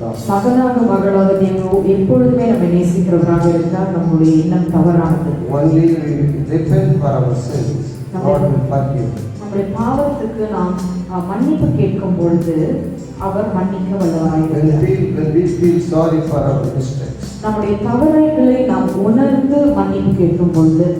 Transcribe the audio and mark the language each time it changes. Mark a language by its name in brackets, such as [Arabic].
[Tamil] மகனாக மகளாக தேவன் எப்பொழுதுமே நம்மை நேசிக்கிறவராக இருந்தால் நம்முடைய எண்ணம் தவறானது. [English] Only we repent for our sins, God will forgive. [Tamil] நம்முடைய பாவத்துக்கு நாம் மன்னிப்பு கேட்கும் பொழுது அவர் மன்னிக்க வல்லவராயிருக்கிறார். [English] When we feel sorry for our mistakes, [Tamil] நம்முடைய தவறுகளை நாம் உணர்ந்து மன்னிப்பு கேட்கும் பொழுது